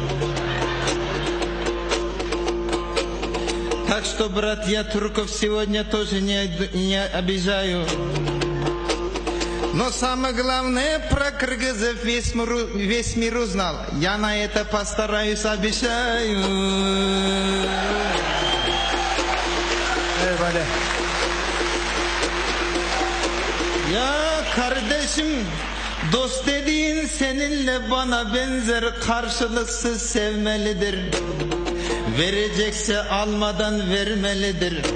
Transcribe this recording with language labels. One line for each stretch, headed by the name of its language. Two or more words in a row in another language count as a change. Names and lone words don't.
Russian: Так что, брат, я турков сегодня тоже не обижаю. Но самое главное, про кыргызов весь мир узнал. Я на это постараюсь, обещаю. Ey bale.
Turkish: Ya kardeşim, dost dediğin seninle bana benzer, karşılıksız sevmelidir. Verecekse almadan vermelidir.